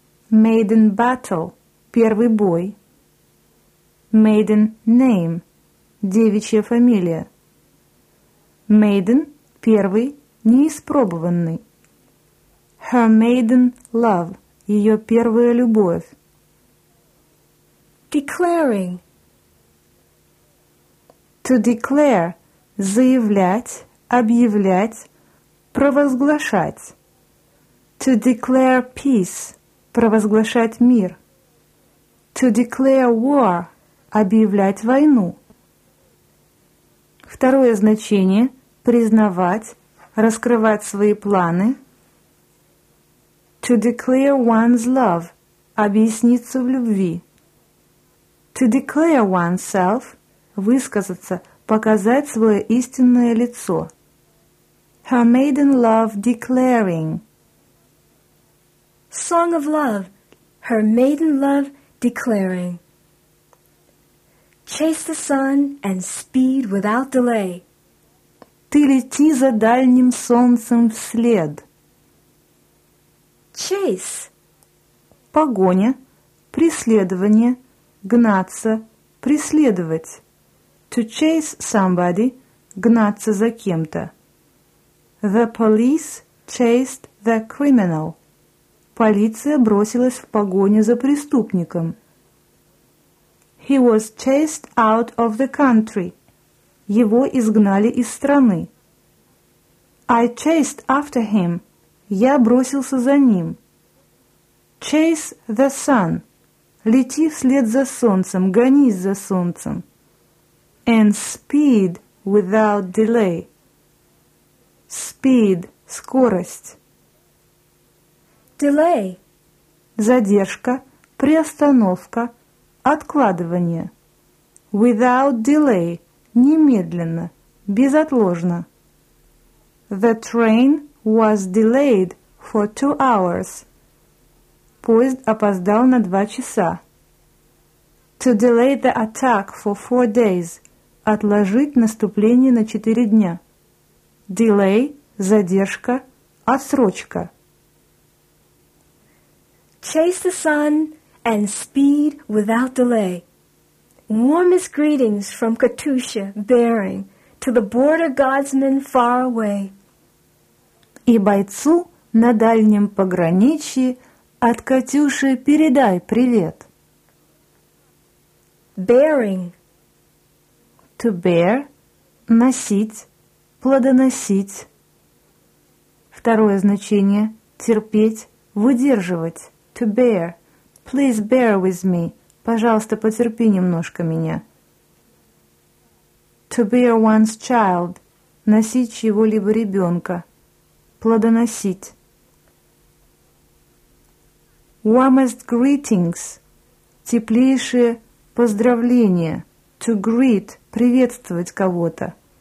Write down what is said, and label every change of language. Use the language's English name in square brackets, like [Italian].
[English] Maiden battle – [Russian] первый бой. [English] Maiden name – [Russian] девичья фамилия. Maiden – первый, неиспробованный. [English] Her maiden love – [Russian] ее первая любовь. [English] Declaring. To declare [Russian] – заявлять, объявлять, провозглашать. [English] To declare peace – [Russian] провозглашать мир. [English] To declare war – [Russian] объявлять войну. Второе значение – признавать, раскрывать свои планы. [English] To declare one's love – [Russian] объясниться в любви. [English] To declare oneself [Russian] – высказаться, показать свое истинное лицо. [English] Her maiden love declaring – Song of love, her maiden love declaring. Chase the sun and speed without delay. [Russian] Ты лети за дальним солнцем вслед. [English] Chase. [Russian] Погоня, преследование, гнаться, преследовать. [English] To chase somebody, [Russian] гнаться за кем-то. [English] The police chased the criminal. [Russian] Полиция бросилась в погоню за преступником. [English] He was chased out of the country. [Russian] Его изгнали из страны. [English] I chased after him. [Russian] Я бросился за ним. [English] Chase the sun. [Russian] Лети вслед за солнцем, гонись за солнцем. [English] And speed without delay. Speed – скорость. Delay [Russian] – задержка, приостановка, откладывание. [English] Without delay [Russian] – немедленно, безотложно. [English] The train was delayed for 2 hours. [Russian] Поезд опоздал на 2 часа. [English] To delay the attack for 4 days. [Russian] Отложить наступление на 4 дня. Delay – задержка, отсрочка. [English] Chase the sun and speed without delay. Warmest greetings from Katusha, Bering, to the border guardsmen far away. [Russian] И бойцу на дальнем пограничье от Катюши передай привет. [English] Bearing. To bear [Russian] – носить, плодоносить. Второе значение – терпеть, выдерживать. [English] To bear – please bear with me. [Russian] Пожалуйста, потерпи немножко меня. [English] To bear one's child [Russian] – носить чьего-либо ребенка. Плодоносить. [English] Warmest greetings – [Russian] теплейшие поздравления. [English] To greet – [Russian] приветствовать кого-то.